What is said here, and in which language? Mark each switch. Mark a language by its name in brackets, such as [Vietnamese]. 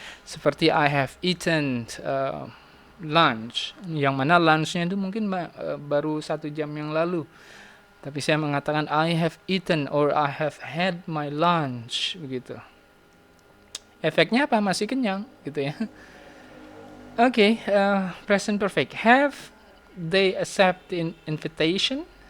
[English] Seperti I have eaten lunch. [Indonesian] Yang mana lunchnya itu mungkin baru 1 jam yang lalu. Tapi saya mengatakan [English] I have eaten or I have had my lunch [Indonesian] begitu. Efeknya apa? Masih kenyang gitu ya. Oke, present perfect. [English] Have they accepted invitation?